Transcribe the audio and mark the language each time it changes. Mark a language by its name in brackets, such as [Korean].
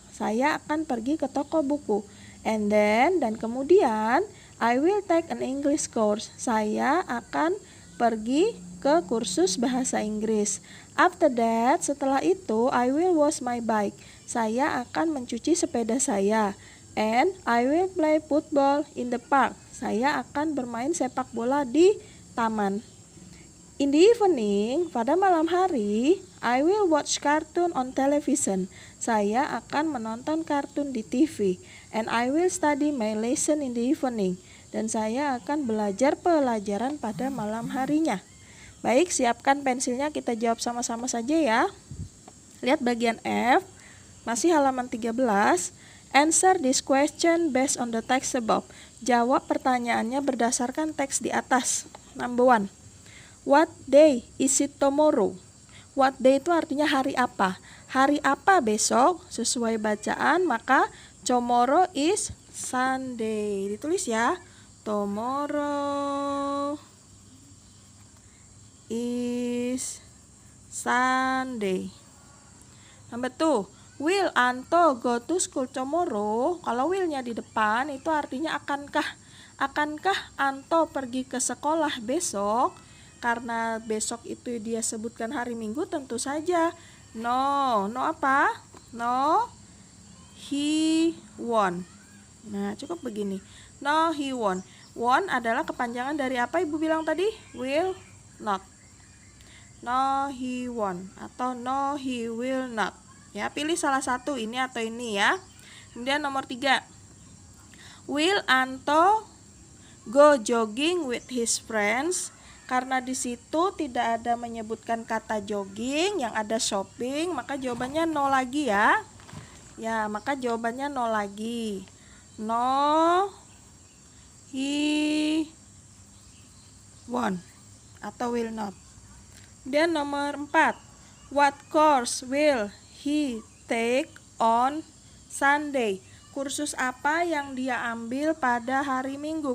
[Indonesian] Saya akan pergi ke toko buku. [English] And then, [Indonesian] dan kemudian, [English] I will take an English course. [Indonesian] Saya akan pergi ke kursus bahasa Inggris. [English] After that, [Indonesian] setelah itu, [English] I will wash my bike. [Indonesian] Saya akan mencuci sepeda saya. [English] And I will play football in the park. [Indonesian] Saya akan bermain sepak bola di taman. [English] In the evening, [Indonesian] pada malam hari, [English] I will watch cartoon on television. [Indonesian] Saya akan menonton kartun di TV. [English] And I will study my lesson in the evening. [Indonesian] Dan saya akan belajar pelajaran pada malam harinya. Baik, siapkan pensilnya, kita jawab sama-sama saja ya. Lihat bagian F, masih halaman 13. [English] Answer this question based on the text above. [Indonesian] Jawab pertanyaannya berdasarkan teks di atas. [English] Number 1. What day is it tomorrow? What day [Indonesian] itu artinya hari apa? Hari apa besok? Sesuai bacaan, maka [English] tomorrow is Sunday. [Indonesian] Ditulis ya. [English] Tomorrow is Sunday. Number 2. Will Anto go to school tomorrow? [Indonesian] Kalau willnya di depan itu artinya akankah. Akankah Anto pergi ke sekolah besok? Karena besok itu dia sebutkan hari Minggu, tentu saja no. No apa? [English] No, he won't. [Indonesian] Nah, cukup begini. [English] No, he won't. [Indonesian] Won't adalah kepanjangan dari apa ibu bilang tadi? [English] Will not. No, he won't atau no, he will not. [Indonesian] Ya, pilih salah satu, ini atau ini ya. Kemudian nomor 3. [English] Will Anto go jogging with his friends? [Indonesian] Karena di situ tidak ada menyebutkan kata jogging, yang ada shopping, maka jawabannya no lagi ya. Ya, maka jawabannya no lagi. [English] No, he won't [Indonesian] atau will not. [English] Dan nomor 4. What course will he take on Sunday. [Indonesian] Kursus apa yang dia ambil pada hari Minggu?